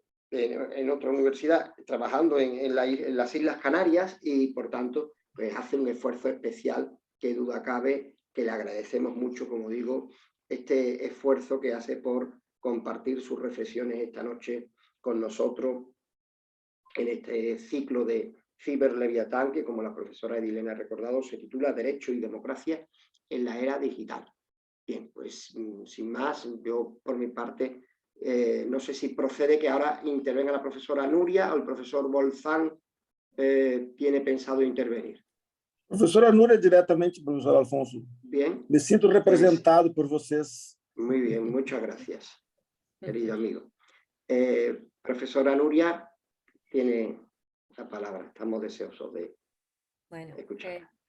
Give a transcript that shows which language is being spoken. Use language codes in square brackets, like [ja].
[es] en otra universidad, trabajando en las Islas Canarias, y por tanto pues hace un esfuerzo especial que duda cabe que le agradecemos mucho, como digo, este esfuerzo que hace por compartir sus reflexiones esta noche con nosotros en este ciclo de Ciberleviatán, que como la profesora Edilene ha recordado, se titula Derecho y Democracia en la Era Digital. Bien, pues sin más, yo por mi parte no sé si procede que ahora intervenga la profesora Nuria o el profesor Bolzán tiene pensado intervenir. [pt] Professora Núria, directamente, professor Alfonso. [es] Bien. [pt] Me sinto representado por vocês. [es] Muy bien, muchas gracias, querido amigo. Profesora Nuria tiene la palabra, estamos deseosos de escuchar.